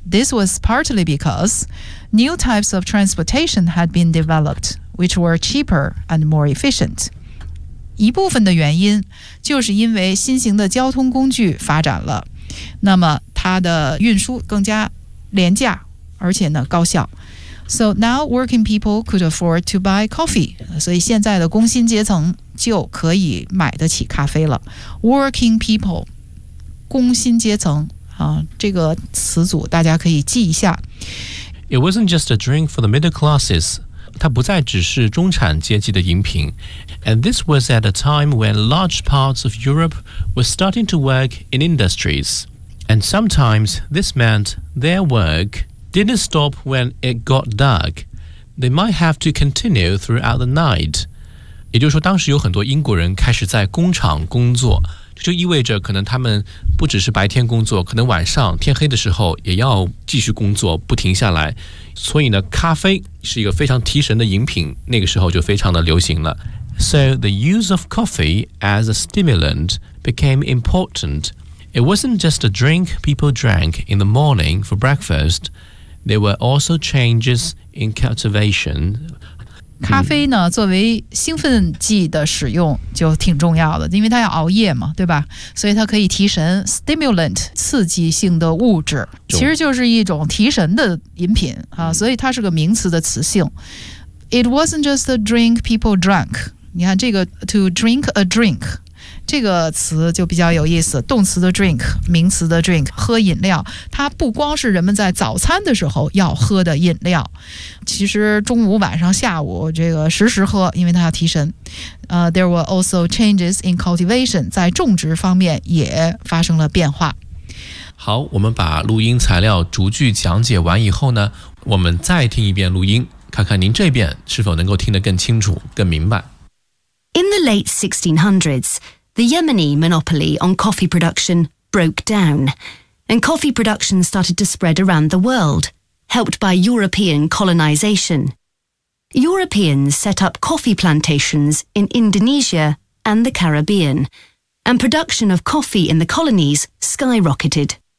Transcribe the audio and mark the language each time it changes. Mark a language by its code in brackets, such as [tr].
[en] This was partly because new types of transportation had been developed, which were cheaper and more efficient。 [zh] 一部分的原因就是因为新型的交通工具发展了，那么它的运输更加廉价，而且呢高效。 [en] So now working people could afford to buy coffee. [zh] 所以现在的工薪阶层就可以买得起咖啡了。 [en] Working people, [zh] 工薪阶层、这个词组大家可以记一下。 [en] It wasn't just a drink for the middle classes. [zh] 它不再只是中产阶级的饮品。 [en] And this was at a time when large parts of Europe were starting to work in industries. And sometimes this meant their work... didn't stop when it got dark. They might have to continue throughout the night. [zh] 也就是说当时有很多英国人开始在工厂工作，这就意味着可能他们不只是白天工作，可能晚上天黑的时候也要继续工作，不停下来。所以呢，咖啡是一个非常提神的饮品，那个时候就非常的流行了。 [en] So the use of coffee as a stimulant became important. It wasn't just a drink people drank in the morning for breakfastThere were also changes in cultivation. [zh] 咖啡呢作为兴奋剂的使用就挺重要的，因为它要熬夜嘛，对吧？所以它可以提神 ,stimulant, 刺激性的物质，其实就是一种提神的饮品啊，所以它是个名词的词性。 [en] It wasn't just a drink people drank. [zh] 你看这个 [en] to drink a drink. [zh] 这个词就比较有意思，动词的 drink， 名词的 drink， 喝饮料，它不光是人们在早餐的时候要喝的饮料，其实中午、晚上、下午这个时时喝，因为它要提神。 [en] There were also changes in cultivation， [zh] 在种植方面也发生了变化。好，我们把录音材料逐句讲解完以后呢，我们再听一遍录音，看看您这边是否能够听得更清楚、更明白。 [en] In the late 1600s. The Yemeni monopoly on coffee production broke down, and coffee production started to spread around the world, helped by European colonization. Europeans set up coffee plantations in Indonesia and the Caribbean, and production of coffee in the colonies skyrocketed.